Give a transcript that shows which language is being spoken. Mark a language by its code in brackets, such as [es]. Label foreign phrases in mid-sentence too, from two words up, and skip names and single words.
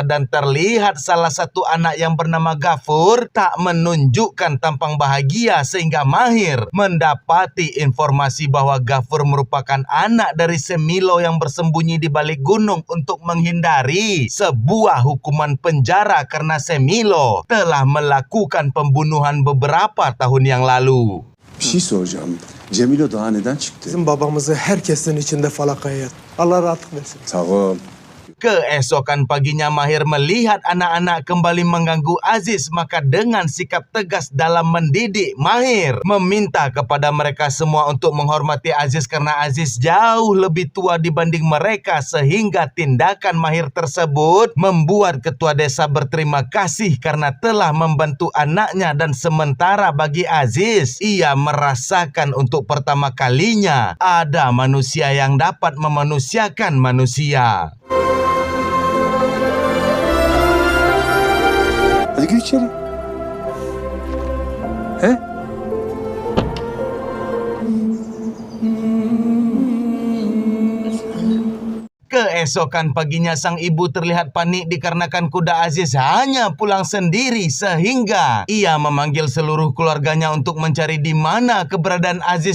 [id] Dan terlihat salah satu anak yang bernama Gafur tak menunjukkan tampang bahagia, sehingga Mahir mendapati informasi bahwa Gafur merupakan anak dari Semilo yang bersembunyi di balik gunung untuk menghindari sebuah hukuman penjara karena Semilo telah melakukan pembunuhan beberapa tahun yang lalu. [tr] Bir şey soracağım. Cemilo daha neden çıktı? Bizim babamızı herkesin içinde falakaya yat. Allah rahatlık versin. Sağ ol. [id] Keesokan paginya Mahir melihat anak-anak kembali mengganggu Aziz, maka dengan sikap tegas dalam mendidik, Mahir meminta kepada mereka semua untuk menghormati Aziz karena Aziz jauh lebih tua dibanding mereka, sehingga tindakan Mahir tersebut membuat ketua desa berterima kasih karena telah membantu anaknya. Dan sementara bagi Aziz, ia merasakan untuk pertama kalinya ada manusia yang dapat memanusiakan manusia. [tr] Hadi gir içeri. He? [id] Keesokan paginya sang ibu terlihat panik dikarenakan kuda Aziz hanya pulang sendiri, sehingga ia memanggil seluruh keluarganya untuk mencari di mana keberadaan Aziz.